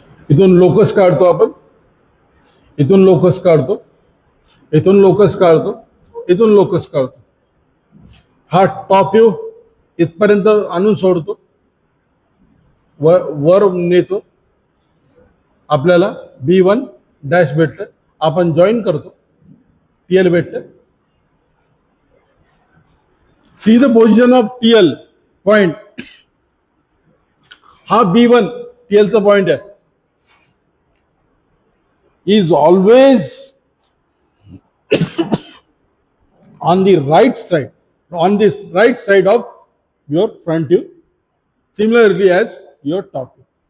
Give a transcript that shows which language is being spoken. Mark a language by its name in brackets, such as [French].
[Marathi] इथून लोकस काढतो आपण, इथून लोकस काढतो, इथून लोकस काढतो, इथून लोकस काढतो. हा टॉप व्ह्यू इथपर्यंत आणून सोडतो, वर नेतो, आपल्याला B1 डॅश भेटतं, आपण जॉईन करतो, TL भेटतं. [English] See the position of TL point. [Marathi] हा B1 TL चा पॉइंट आहे, [English] is always on the right side, on this right side of your front view, similarly as your top view.